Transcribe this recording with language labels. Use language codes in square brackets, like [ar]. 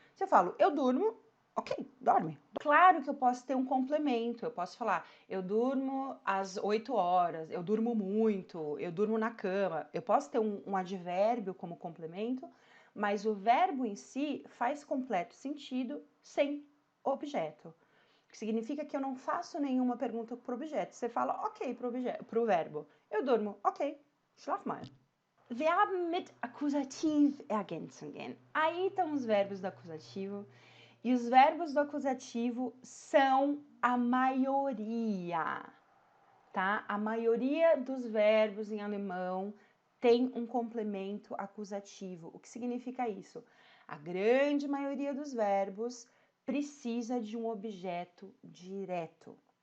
[pt] Se eu falo, eu durmo, ok, dorme. Claro que eu posso ter um complemento, eu posso falar, eu durmo às 8 horas, eu durmo muito, eu durmo na cama. Eu posso ter um advérbio como complemento, mas o verbo em si faz completo sentido sem objeto. Que significa que eu não faço nenhuma pergunta para o objeto. Você fala ok para o verbo. Eu durmo, ok, [de] schlaf mal. Verben mit Akkusativ-Ergänzungen. [pt] Aí estão os verbos do acusativo. E os verbos do acusativo são a maioria, tá? A maioria dos verbos em alemão tem um complemento acusativo. O que significa isso? A grande maioria dos verbos precisa de um objeto direto.